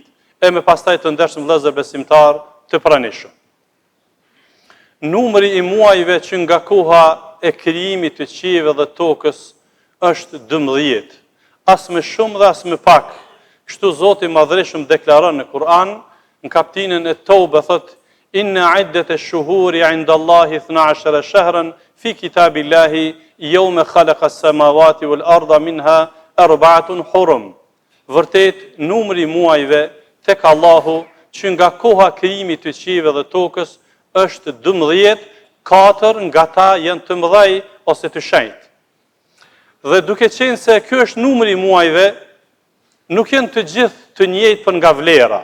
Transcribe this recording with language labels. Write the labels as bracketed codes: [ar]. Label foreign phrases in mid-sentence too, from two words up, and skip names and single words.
[sq] E me pastaj të ndershëm vëllezër besimtar të pranishëm. Numri i muajve që nga koha e krijimit të qiellit dhe tokës është 12, as më shumë dhe as më pak. Kështu Zoti i Madhreshëm deklaron në Kur'an, në kapitullin e Tawba thotë: [ar] إن عدة الشهور عند الله 12 شهرا في كتاب الله يوم خلق السماوات والأرض منها أربعة حرم. [sq] Vërtet numri i muajve tek Allahu që nga koha krijimit të qiellit dhe tokës është 12, 4 nga ta janë të mëdhej ose të shenjtë. Dhe duke qenë se ky është numri i muajve, nuk janë të gjithë të njëjtë për nga vlera.